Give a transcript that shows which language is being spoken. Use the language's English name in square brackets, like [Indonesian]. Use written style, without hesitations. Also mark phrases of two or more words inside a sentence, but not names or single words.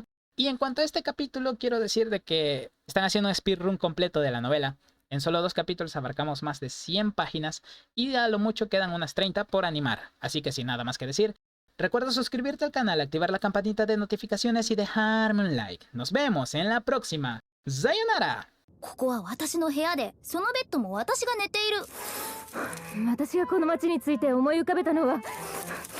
[Spanish] Y en cuanto a este capítulo, quiero decir de que están haciendo un speedrun completo de la novela. En solo 2 capítulos abarcamos más de 100 páginas y a lo mucho quedan unas 30 por animar. Así que sin nada más que decir, recuerda suscribirte al canal, activar la campanita de notificaciones y dejarme un like. Nos vemos en la próxima. ¡Sayonara! [Japanese] ここは私の部屋で、そのベッドも私が寝ている。私がこの町について思い浮かべたのは